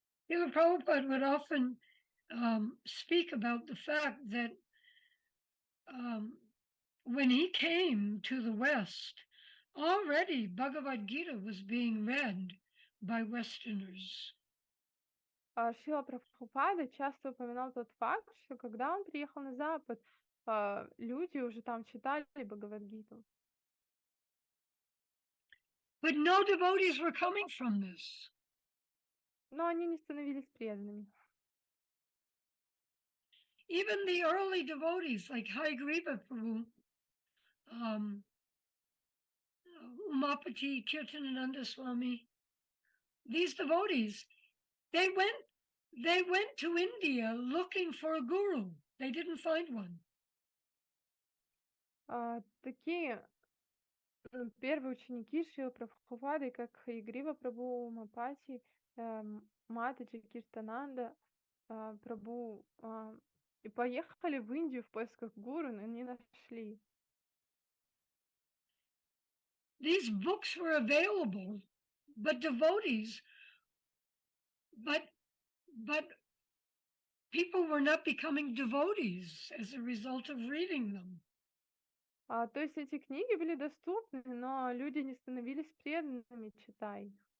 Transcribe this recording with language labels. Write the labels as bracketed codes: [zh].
[en] Srila Prabhupada would often speak about the fact that when he came to the West, already Bhagavad Gita was being read by Westerners. [ru] Шрила Прабхупада часто упоминал тот факт, что когда он приехал на Запад, люди уже там читали Бхагавадгиту. [en] But no devotees were coming from this. [ru] Но они не становились преданными. [en] Even the early devotees like Hayagriva Prabhu, Umapati, Kirtanananda Swami, these devotees, they went to India looking for a guru. They didn't find one. [ru] Такие первые ученики Шрилы Прабхупады, как Хаягрива Прабhu, Мапати, Матаджи, Киртананда, Прабhu, и поехали в Индию в поисках гуру, но не нашли. [en] These books were available, but devotees, but people were not becoming devotees as a result of reading them. [ru] То есть эти книги были доступны, но люди не становились преданными, читая их.